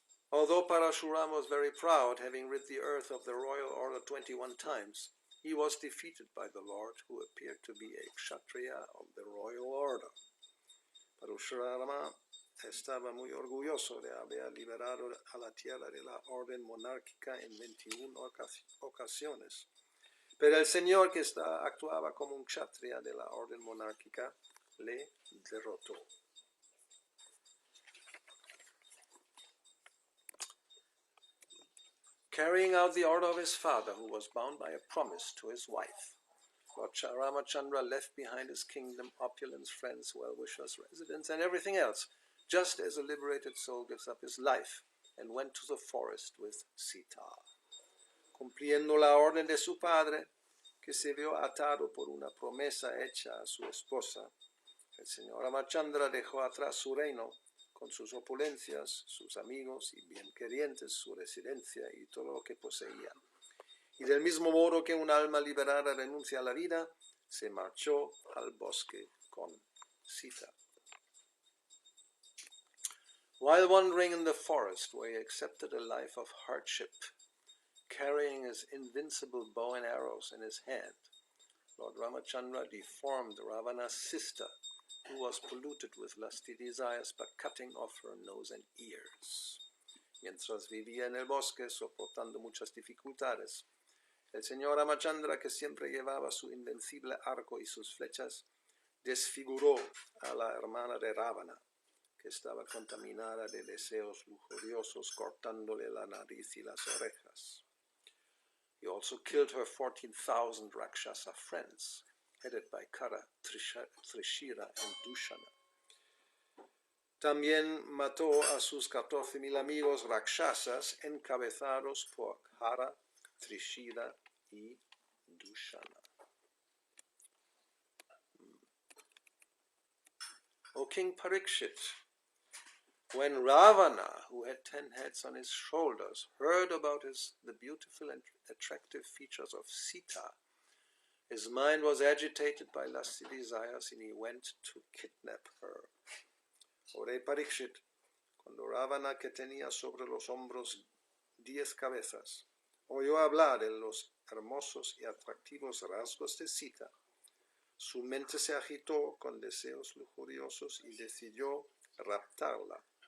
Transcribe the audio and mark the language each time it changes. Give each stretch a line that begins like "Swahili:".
English: Although Parashuram was very proud, having rid the earth of the royal order 21 times, he was defeated by the Lord, who appeared to be a kshatriya of the royal order.
Spanish: Parashurama estaba muy orgulloso de haber liberado a la tierra de la orden monárquica en 21 ocasiones. Pero el señor, que actuaba como un kshatriya de la orden monárquica, le derrotó.
English: Carrying out the order of his father, who was bound by a promise to his wife, Lord Ramachandra left behind his kingdom, opulence, friends, well-wishers, residents, and everything else, just as a liberated soul gives up his life, and went to the forest with Sita.
Spanish: Cumpliendo la orden de su padre, que se vio atado por una promesa hecha a su esposa, el señor Ramachandra dejó atrás su reino, con sus opulencias, sus amigos y bienquerientes, su residencia y todo lo que poseía. Y del mismo modo que un alma liberada renuncia a la vida, se marchó al bosque con Sita.
English: While wandering in the forest, where he accepted a life of hardship, carrying his invincible bow and arrows in his hand, Lord Ramachandra deformed Ravana's sister, who was polluted with lusty desires by cutting off her nose and ears.
Spanish: Mientras vivía en el bosque, soportando muchas dificultades, el señor Ramachandra, que siempre llevaba su invencible arco y sus flechas, desfiguró a la hermana de Ravana, que estaba contaminada de deseos lujuriosos, cortándole la nariz y las orejas.
English: He also killed her 14,000 Rakshasa friends, headed by Kara, Trishira, and Dushana.
Spanish: También mató a sus 14,000 amigos Rakshasas, encabezados por Kara, Trishira y Dushana.
English: O King Parikshit, when Ravana, who had 10 heads on his shoulders, heard about the beautiful and attractive features of Sita, his mind was agitated by lusty desires, and he went to kidnap her.
Spanish: O rey Parikshit, cuando Ravana, que tenía sobre los hombros 10 cabezas, oyó hablar de los hermosos y atractivos rasgos de Sita, su mente se agitó con deseos lujuriosos y decidió raptarla.